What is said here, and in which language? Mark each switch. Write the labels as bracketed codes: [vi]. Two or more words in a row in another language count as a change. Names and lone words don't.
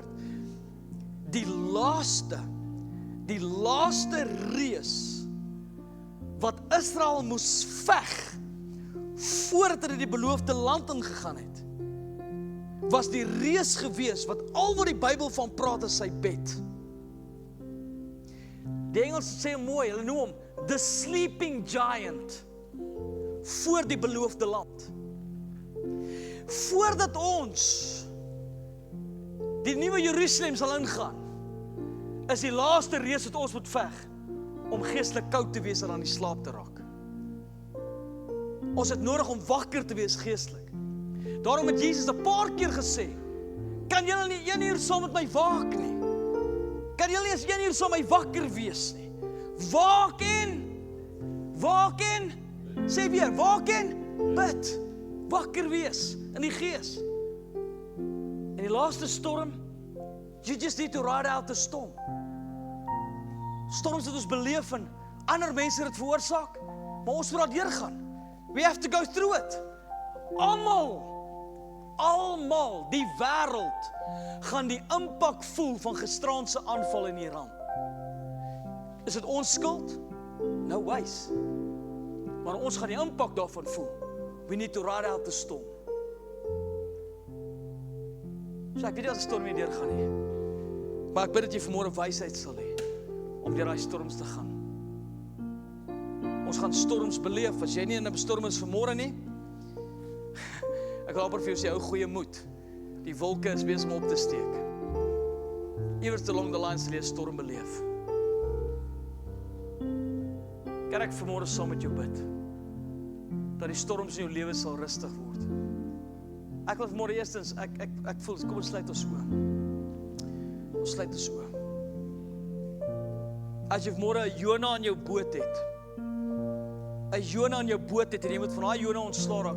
[af] Die laaste reus wat Israel moes veg voordat hulle die beloofde land ingegaan het, was die reus gewees wat al wat die Bybel van praat is sy bed. Die Engels sê mooi, hulle noem hom [en] the sleeping giant [af] voor die beloofde land. Voordat ons die nuwe Jerusalem sal ingaan, is die laaste reus wat ons moet veg om geestelik koud te wees en aan die slaap te raak. Ons het nodig om wakker te wees geestelik. Daarom het Jesus 'n paar keer gesê, kan julle nie 1 uur saam met my waak nie? Kan julle nie eens 1 uur saam met my wakker wees nie? Waak en, sê weer, waak en, bid, wakker wees in die gees. En die laaste storm, [en] you just need to ride out the storm. [af] Storms wat ons beleef en ander mense het veroorsaak, maar ons moet daar deurgaan. [en] We have to go through it. [af] Almal, die wêreld gaan die impak voel van gisteraandse aanval in Iran. Is dit ons skuld? [en] No ways. [af] Maar ons gaan die impak daarvan voel. [en] We need to ride out the storm. [af] So ek weet nie as die storm nie deurgaan nie. Maar ek bid dat jy vanmôre wysheid sal hê om deur daai storms te gaan. Ons gaan storms beleef. As jy nie in 'n storm is vanmôre nie, ek wil amper vir jou sê, hou goeie moed. Die wolke is besig om op te steek. Iewers [en] along the line [af] sal jy 'n storm beleef. Kan ek vanmôre saam met jou bid dat die storms in jou lewe sal rustig word? Ek wil vanmôre eerstens, ek voel, kom ons sluit ons oë. Ons sluit ons oë. As jy vanmôre 'n Jona in jou boot het, 'n Jona in jou boot het en jy moet van daai Jona ontslaa raak.